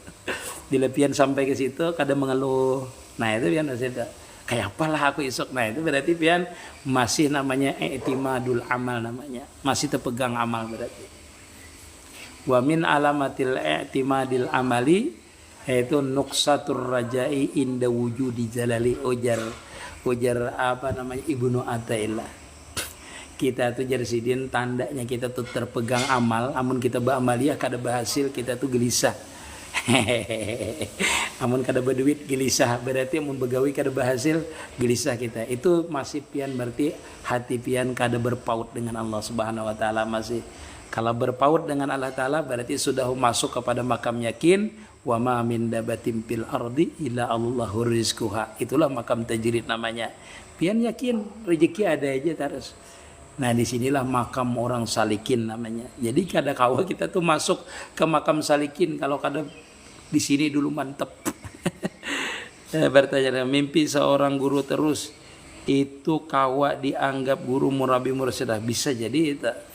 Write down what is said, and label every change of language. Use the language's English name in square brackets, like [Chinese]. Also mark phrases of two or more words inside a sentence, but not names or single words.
[Banjar] Bila pian sampai ke situ kada mengeluh. Nah, itu pian wasil tuh. Kayak apalah aku isuk. Nah, itu berarti pian masih namanya [Arabic] اعتماد العمل [Banjar] namanya. Masih terpegang amal berarti. [Arabic] ومن علامة الاعتماد العمل [Banjar] yaitu [Arabic] نقصان الرجاء عند وجود الجلال [Banjar] ujar apa namanya Ibnu Athaillah. Kita tuh jarsidin tandanya kita tuh terpegang amal, amun kita ba'amaliyah kada berhasil kita tuh gelisah. Amun kada berduit gelisah, berarti amun begawi kada berhasil gelisah kita. Itu masih pian berarti hati pian kada berpaut dengan Allah [Arabic] سبحانه وتعالى [Banjar] masih. Kalau berpaut dengan Allah Ta'ala berarti sudah masuk kepada makam yakin. [Arabic] وما من دابة في الأرض إلا الله رزقها. [Banjar] Itulah makam tajrid namanya. Pian yakin rezeki ada aja terus. Nah disinilah makam orang salikin namanya. Jadi kada kawa kita tuh masuk ke makam salikin kalau kada di sini dulu mantep. Bertanya mimpi seorang guru terus itu kawa dianggap guru murabi mursyid bisa jadi itu.